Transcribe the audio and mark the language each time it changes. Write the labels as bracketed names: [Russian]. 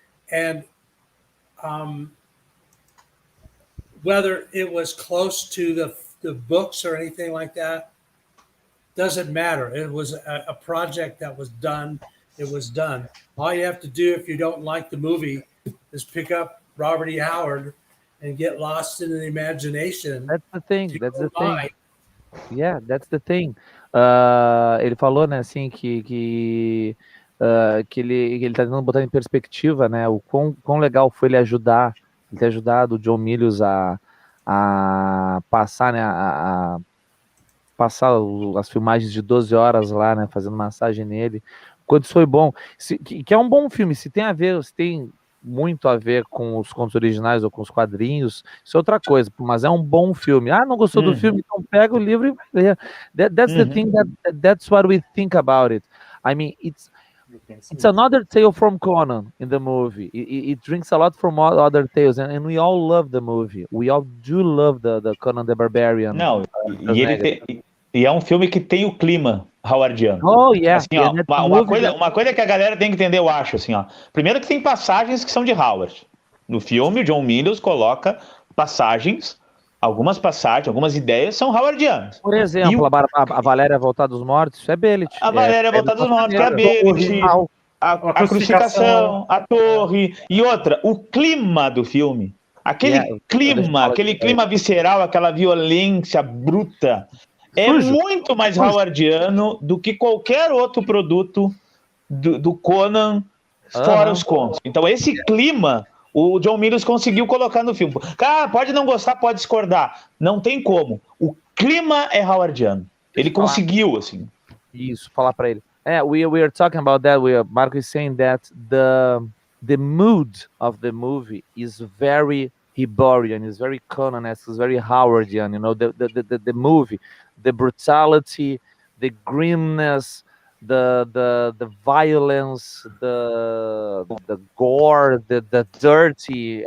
[English] And whether it was close to the books or anything like that, doesn't matter. It was a project that was done. It was done. All you have to do if you don't like the movie is pick up Robert E. Howard and get lost in the imagination. That's the thing. Yeah, that's the thing. [Portuguese] Ele falou, né, assim, que ele tá tentando botar em perspectiva, né, o quão legal foi ele ter ajudado o John Milius a passar, né, a passar as filmagens de 12 horas lá, né, fazendo massagem nele. Quanto isso foi bom. Que é um bom filme, se tem muito a ver com os contos originais ou com os quadrinhos, isso é outra coisa, mas é um bom filme. Não gostou do filme? Então pega o livro e vai ler. [English] That's the thing, that's what we think about it. I mean, it's another tale from Conan in the movie. It drinks a lot from all other tales, and we all love the movie. We all do love the Conan the Barbarian. [Portuguese] Não, e é um filme que tem o clima howardiano. [English] Oh, yeah. [Portuguese] Assim, ó, uma coisa que a galera tem que entender, eu acho, assim, ó. Primeiro que tem passagens que são de Howard. No filme, o John Milius coloca algumas ideias são howardianas. Por exemplo, a Valéria voltar dos mortos, isso é Bellet. A Valéria voltar dos mortos, que é a Bellet, a crucificação, a torre. E outra, o clima do filme. Aquele clima visceral, aquela violência bruta. É muito mais howardiano do que qualquer outro produto do Conan, fora os contos. Então, esse clima, o John Milius conseguiu colocar no filme. Cara, pode não gostar, pode discordar. Não tem como. O clima é howardiano. Ele conseguiu, assim. Isso, falar pra ele. [English] Yeah, we are talking about that. Marco is saying that the mood of the movie is very Hiborian, is very Conan-esque, is very Howardian. You know, the movie, the brutality, the grimness, the violence, the gore, the dirty.